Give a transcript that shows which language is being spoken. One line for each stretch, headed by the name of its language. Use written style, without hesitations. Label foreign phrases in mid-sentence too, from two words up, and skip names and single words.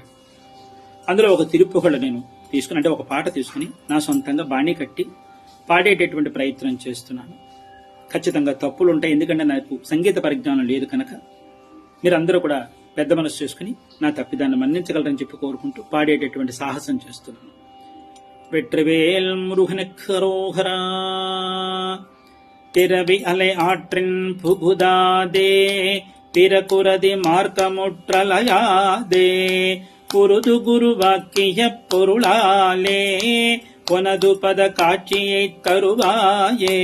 Telugu: అందులో ఒక తిరుపుగళ నేను తీసుకుని, అంటే ఒక పాట తీసుకుని నా సొంతంగా బాణీ కట్టి పాడేటటువంటి ప్రయత్నం చేస్తున్నాను. ఖచ్చితంగా తప్పులు ఉంటాయి, ఎందుకంటే నాకు సంగీత పరిజ్ఞానం లేదు కనుక మీరందరూ కూడా పెద్ద మనసు చేసుకుని నా తప్పిదాన్ని మన్నించగలరని చెప్పి కోరుకుంటూ పాడేటటువంటి సాహసం చేస్తున్నాను.
Tamil: வெற்றிவேல் முருகனுக்கரோகரா. பிறவி அலை ஆற்றின் புகுதாதே, பிறகுரதி மார்க்கமுற்றலையாதே, புருது குருவாக்கிய பொருளாலே உனது பத காட்சியை தருவாயே.